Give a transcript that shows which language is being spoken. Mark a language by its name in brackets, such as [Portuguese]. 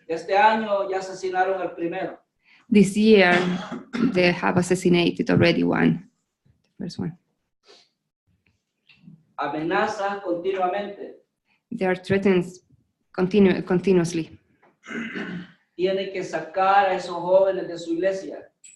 [Spanish] Este año ya asesinaron al primero. [English] This year, they have assassinated already one. The first one. [Spanish] Amenazas continuamente. [English] They are threatened continuously. [Spanish] Tiene que sacar a esos jóvenes de su iglesia.